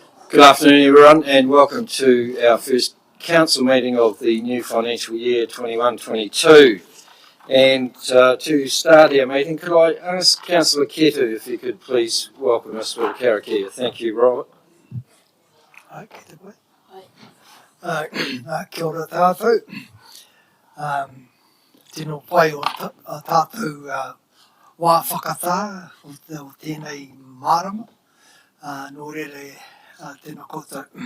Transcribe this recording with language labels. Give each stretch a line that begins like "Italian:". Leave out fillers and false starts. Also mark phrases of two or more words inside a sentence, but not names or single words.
English: Good afternoon everyone and welcome to our first council meeting of the new financial year 21-22. And to start our meeting, could I ask Councillor Ketu if you could please welcome us with a karakia. Thank you, Robert.
Māori: Kia ora tātou. Tino pai o tātou wā whakatā o tēnei marama. Nō rere tēnā koutou.